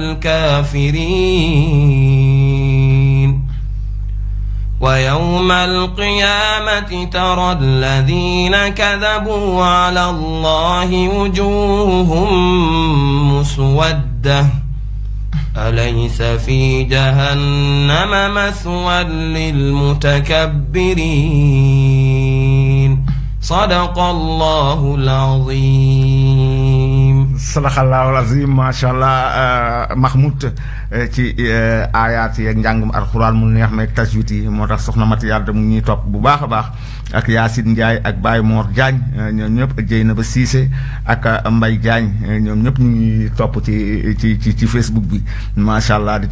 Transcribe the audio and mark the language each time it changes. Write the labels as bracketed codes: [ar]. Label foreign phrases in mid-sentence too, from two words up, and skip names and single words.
[ar] الكافرين ويوم القيامة ترى الذين كذبوا على الله وجوههم مسودة أليس في جهنم مثوى للمتكبرين صدق الله العظيم صدق الله العظيم ما شاء الله [wo] Mahmoud ci aayaat yi ak njàngum alxuraan mu neex meeg tajwid yi moo tax soxna Mati Yàlla mu ñuy topp bu baax a baax ak Yacine Ndiaye ak Baye Mor Diagne ñoom ñëpp Dieynaba Cissé ak Mbaye Diagne ñoom ñëpp ñu ngi topp ci Facebook bi [ar] ما شاء الله [wo] di ci